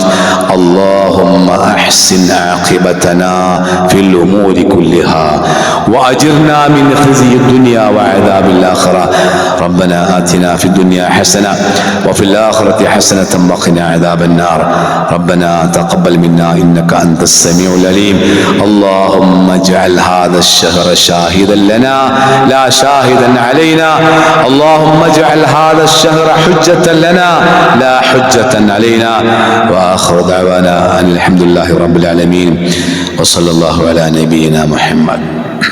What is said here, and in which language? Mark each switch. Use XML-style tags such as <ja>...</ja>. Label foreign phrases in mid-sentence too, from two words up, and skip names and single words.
<ar>اللهم أحسن عاقبتنا في الأمور كلها وأجرنا من خزي الدنيا وعذاب الآخرة. ربنا آتنا في الدنيا حسنة وفي الآخرة حسنة وقنا عذاب النار. ربنا تقبل منا إنك أنت السميع العليم. അല്ലാഹുമ്മ اجعل هذا الشهر شاهدا لنا لا شاهدا علينا. اللهم اجعل هذا الشهر حجة لنا لا حجة علينا. وآخر دعوانا أن الحمد لله رب العالمين وصلى الله على نبينا محمد.</ar>